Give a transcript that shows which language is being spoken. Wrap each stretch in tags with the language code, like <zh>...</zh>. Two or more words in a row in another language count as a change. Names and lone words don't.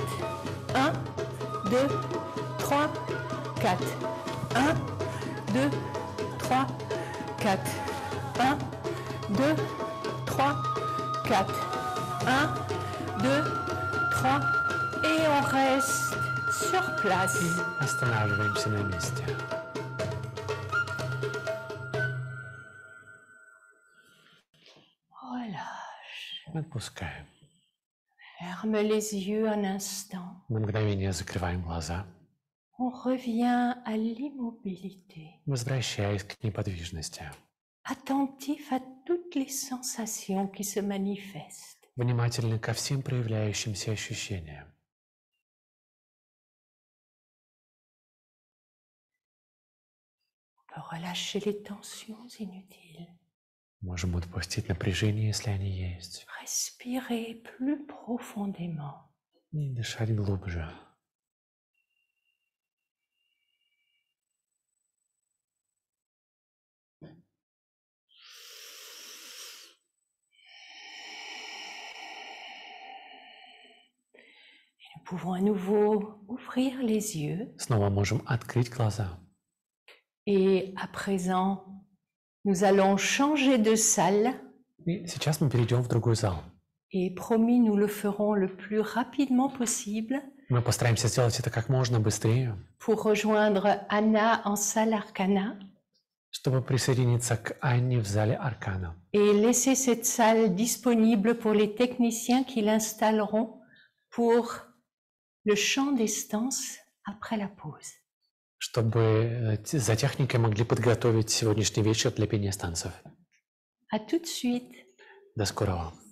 <fr>1, 2, 3, 4. 1, 2, 3, 4. 1, 2, 3, 4. 1, 2, 3. Et on reste sur place.</fr> <ru>Останавливаемся на месте.</ru> <fr>Relâche.</fr> <ru>Отпускаем.</ru> <fr>Ferme les yeux un instant.</fr> <ru>На мгновение закрываем глаза,</ru> <fr>On revient à l'immobilité,</fr> <ru>возвращаясь к неподвижности.</ru> <fr>attentif à toutes les sensations qui se manifestent.</fr> <ru>Внимательны ко всем проявляющимся ощущениям.</ru> <fr>On peut relâcher les tensions inutiles.</fr> <ru>Можем отпустить напряжение, если они есть,</ru> <fr>Respirer plus profondément.</fr> <ru>и дышать глубже.</ru> <fr>Nous pouvons à nouveau ouvrir les yeux</fr> <ru>Снова можем открыть глаза.</ru> <fr>et à présent, nous allons changer de salle</fr> <ru>И сейчас мы перейдем в другой зал.</ru> <fr>et promis, nous le ferons le plus rapidement possible</fr> <ru>Мы постараемся сделать это как можно быстрее,</ru> <fr>pour rejoindre Anna en salle Arcana.</fr> <ru>чтобы присоединиться к Анне в зале Аркана.</ru> <fr>Et laisser cette salle disponible pour les techniciens qui l'installeront pour le chant des stances après la pause.</fr> <ru>Чтобы за техникой могли подготовить сегодняшний вечер для пения станцев.</ru> <fr>À tout de suite.</fr> <ru>До скорого.</ru>